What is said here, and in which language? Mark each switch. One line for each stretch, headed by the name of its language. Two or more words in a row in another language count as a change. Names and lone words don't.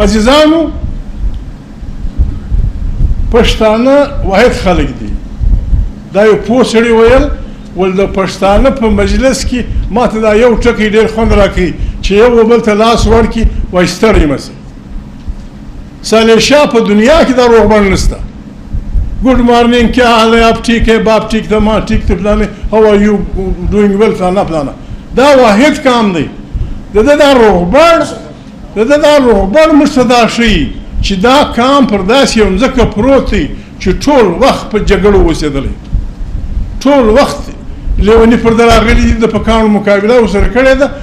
Pashto: عزیزانو پښتانه واحد خلک دي. دا یو پوه سړي ویل، ول د پښتانه په مجلس کې ماته دا یو ټکی ډېر خوند راکوي چې یو بل ته لاس ورکړي وایي ستړی مه سه. صالح شاه په دنیا کې دا روغبړ نشته.
English: good morning,
Urdu: کیا حال ہے، آپ ٹھیک ہے، باپ ٹھیک تھا، ماں ٹھیک تھے، فلانے
English: how are you doing well,
Urdu: فلانا فلانا.
Pashto: دا واحد کام دی. د ده دا روغبړ موږ ته دا ښیي چې دا کام پر داسې یو مځکه پروت دی چې ټول وخت په جګړو اوسېدلی، ټول وخت لیوني پر ده راغلي دي، د پکانو مقابله ورسره کړې ده.